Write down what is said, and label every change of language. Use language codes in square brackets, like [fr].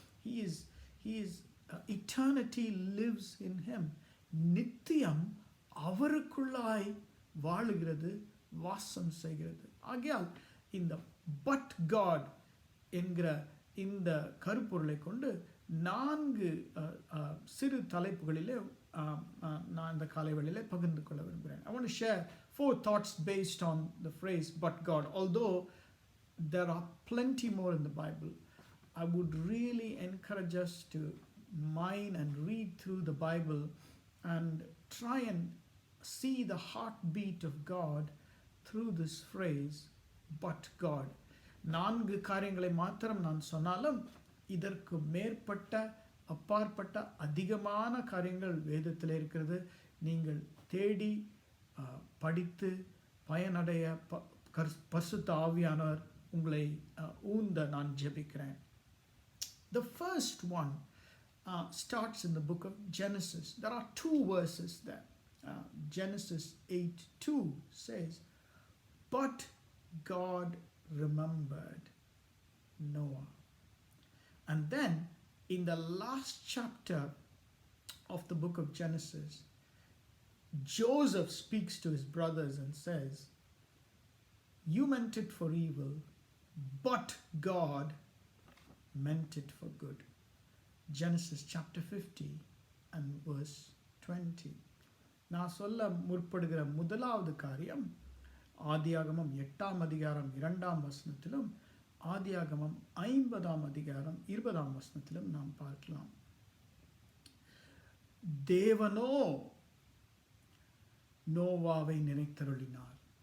[en] He is eternity lives in him. [ta] நித்தியம் அவருக்குள்ளாய் வாழுகிறது, வாசம் செய்கிறது. ஆகையால் இந்த [en] "but God" [ta] என்கிற இந்த கருப்பொருளை கொண்டு 4 சிறு தலைப்புகளிலே நான் இந்த காலைவேளையிலே பகிர்ந்து கொள்ள விரும்புகிறேன். [en] I want to share 4 thoughts based on the phrase "but God." Although there are plenty more in the Bible, I would really encourage us to mine and read through the Bible and try and see the heartbeat of God through this phrase "but God." [ta] 4 காரியங்களை மாத்திரம் நான் சொன்னாலும் இதற்கு மேற்பட்ட அப்பாற்பட்ட அதிகமான காரியங்கள் வேதத்தில் இருக்கிறது. நீங்கள் தேடி படித்து பயனடைய பரிசுத்த ஆவியானவர் உங்களை ஊந்த நான் ஜெபிக்கிறேன். [en] The first one starts in the book of Genesis. There are 2 verses there. Genesis 8:2 says, "But God remembered Noah." And then in the last chapter of the book of Genesis, Joseph speaks to his brothers and says, "You meant it for evil, but God meant it for good." Genesis chapter 50 and verse 20. [ta] நான் சொல்ல முற்படுகிற முதலாவது காரியம் ஆதியாகமம் 8ஆம் அதிகாரம் 2ஆம் வசனத்திலும் ஆதியாகமம் 50ஆம் அதிகாரம் 20ஆம் வசனத்திலும் நாம் பார்க்கலாம். தேவனோ நோவாவை நினைத்தருளினார்.